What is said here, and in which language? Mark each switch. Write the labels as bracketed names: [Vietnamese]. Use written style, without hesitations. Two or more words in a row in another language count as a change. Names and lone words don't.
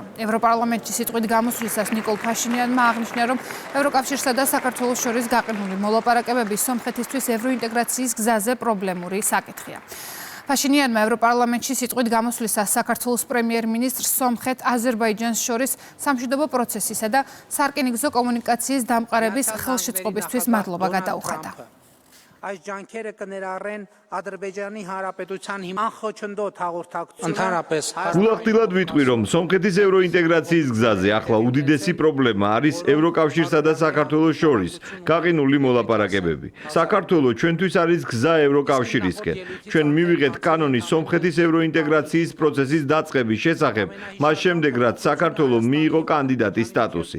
[Georgian] ევროპარლამენტში სიტყვით გამოსვლისას ნიკოლ ფაშინიანმა აღნიშნა, რომ ევროკავშირსა და საქართველოს შორის გაყიდული მოლაპარაკებები სომხეთისთვის ევროინტეგრაციის გზაზე პრობლემური საკითხია. ფაშინიანმა ევროპარლამენტში სიტყვით გამოსვლისას საქართველოს პრემიერ-მინისტრს სომხეთ, აზერბაიჯანს შორის სამშვიდობო პროცესისა და სარკინიგზო კომუნიკაციის დამყარების ხელშეწყობისთვის მადლობა გადაუხადა. [Armenian] Այս ջանքերը կներառեն Ադրբեջանի Հանրապետության անխոչնդոտ հաղորդակցությունը [Georgian] ընդհանրապես Ულախտილად ვიტყვი, რომ სომხეთის ევროინტეგრაციის გზაზე ახლა უდიდესი პრობლემა არის ევროკავშირსა და საქართველოს შორის გაყინული მოლაპარაკებები. საქართველო ჩვენთვის არის გზა ევროკავშირისკენ. ჩვენ მივიღეთ კანონი სომხეთის ევროინტეგრაციის პროცესის დაწყების შესახებ, მას შემდეგ რაც საქართველო მიიღო კანდიდატის სტატუსი.